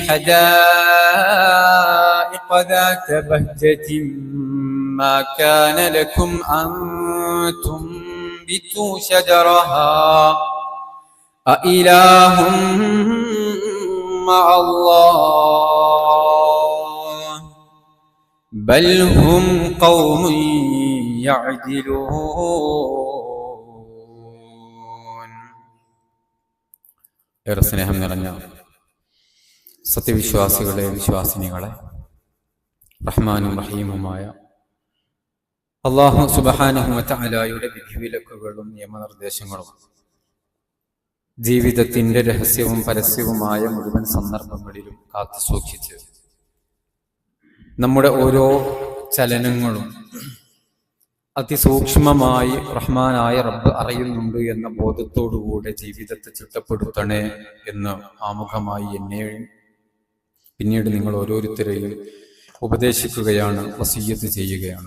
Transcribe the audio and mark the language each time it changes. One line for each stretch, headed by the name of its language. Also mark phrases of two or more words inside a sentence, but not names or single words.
Arabic: حدائق ذات بهجة ما كان لكم أن تنبتوا شجرها أإله مع الله بل هم قوم يعدلون.
Malayalam: ഏറെ സ്നേഹം നിറഞ്ഞ സത്യവിശ്വാസികളെ, വിശ്വാസിനികളെ, റഹ്മാനും റഹീമുമായ
Arabic: الله سبحانه و
Malayalam: തആലയുടെ വിധിവിലക്കുകളും നിയമനിർദ്ദേശങ്ങളും ജീവിതത്തിന്റെ രഹസ്യവും പരസ്യവുമായ മുഴുവൻ സന്ദർഭങ്ങളിലും കാത്തു സൂക്ഷിച്ച് നമ്മുടെ ഓരോ ചലനങ്ങളും അതിസൂക്ഷ്മമായി റഹ്മാനായ റബ്ബ് അറിയുന്നുണ്ട് എന്ന ബോധത്തോടുകൂടെ ജീവിതത്തെ ചിട്ടപ്പെടുത്തണേ എന്ന് ആമുഖമായി എന്നെയും പിന്നീട് നിങ്ങൾ ഓരോരുത്തരെയും ഉപദേശിക്കുകയാണ്, വസിയ്യത്ത് ചെയ്യുകയാണ്.